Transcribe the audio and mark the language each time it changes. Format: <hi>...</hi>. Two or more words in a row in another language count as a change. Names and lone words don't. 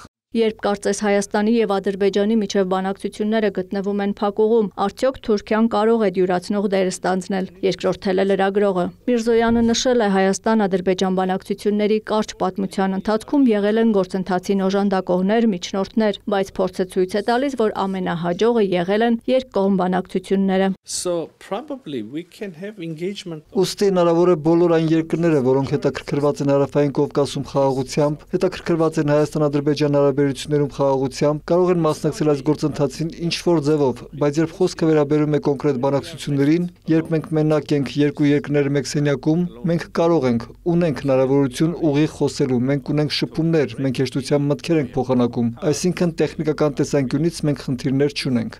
<hy>Երբ կարծես Հայաստանի եւ Ադրբեջանի միջև բանակցությունները գտնվում են փակուղում, արդյոք Թուրքիան կարող է դյուրացնող դեր ստանձնել, երկրորդել է լրագրողը։ Միրզոյանը նշել է Հայաստան-Ադրբեջան բանակցությունների կարճ պատմության ընթացքում եղել են գործընթացին օժանդակողներ, միջնորդներ, բայց փորձը ցույց է տալիս, որ ամենահաջողը եղել են երկկողմ բանակցությունները։</hy> <en>So probably we can have engagement.</en> <hy>Ուստի հնարավոր է բոլոր այն երկրները, որոնք հետաքրքրված են Հարավային Կովկասում խաղաղությամբ, հետաքրքրված են Հայաստան-Ադրբեջան հարաբերություններում խաղաղությամբ, կարող են մասնակցել այս գործընթացին ինչ-որ ձևով, բայց երբ խոսքը վերաբերում է կոնկրետ բանակցություններին, երբ մենք մենակ ենք երկու երկրներ մեկ սենյակում, մենք կարող ենք, ունենք հնարավորություն ուղիղ խոսելու, մենք ունենք շփումներ, մենք հեշտությամբ մտքեր ենք փոխանակում, այսինքն տեխնիկական տեսանկյունից մենք խնդիրներ չունենք։</hy>